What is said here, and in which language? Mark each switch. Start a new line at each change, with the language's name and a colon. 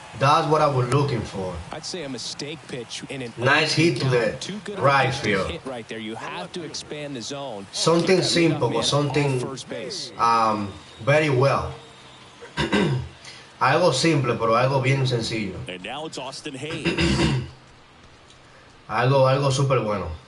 English: That's what I was looking for. I'd say a mistake pitch. Nice hit to the right field. Hit right there. You have to expand the zone. Something simple, or something very well.
Spanish: Algo simple, pero algo bien sencillo.
English: And now it's Austin Hayes.
Spanish: Algo súper bueno.